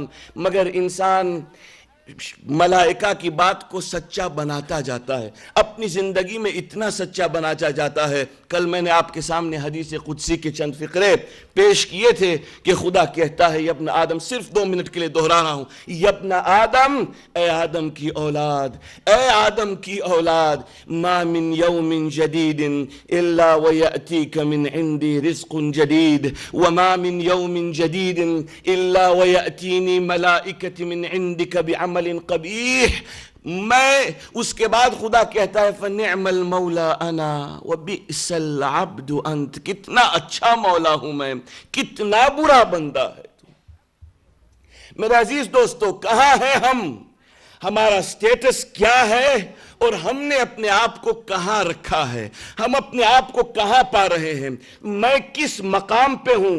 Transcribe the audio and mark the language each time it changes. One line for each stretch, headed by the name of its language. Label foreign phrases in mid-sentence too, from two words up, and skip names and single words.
Urdu: مگر انسان ملائکہ کی بات کو سچا بناتا جاتا ہے، اپنی زندگی میں اتنا سچا بناتا جاتا ہے۔ کل میں نے آپ کے سامنے حدیث قدسی کے چند فقرے پیش کیے تھے کہ خدا کہتا ہے،
Arabic: یا ابن آدم،
Urdu: صرف 2 منٹ کے لیے دہرا رہا ہوں،
Arabic: یا ابن آدم،
Urdu: اے آدم کی اولاد، اے آدم کی اولاد،
Arabic: ما من یوم جدید الا ویأتیک من عندی رزق جدید، وما من یوم جدید الا ویأتینی ملائکت من عندک بعمل قبیح۔
Urdu: میں اس کے بعد خدا کہتا ہے
Arabic: فَنِعْمَ الْمَوْلَى أَنَا وَبِئْسَ الْعَبْدُ أَنْتَ،
Urdu: کتنا اچھا مولا ہوں میں، کتنا برا بندہ ہے تو۔ میرے عزیز دوستو، کہاں ہیں ہم؟ ہمارا سٹیٹس کیا ہے اور ہم نے اپنے آپ کو کہاں رکھا ہے؟ ہم اپنے آپ کو کہاں پا رہے ہیں؟ میں کس مقام پہ ہوں؟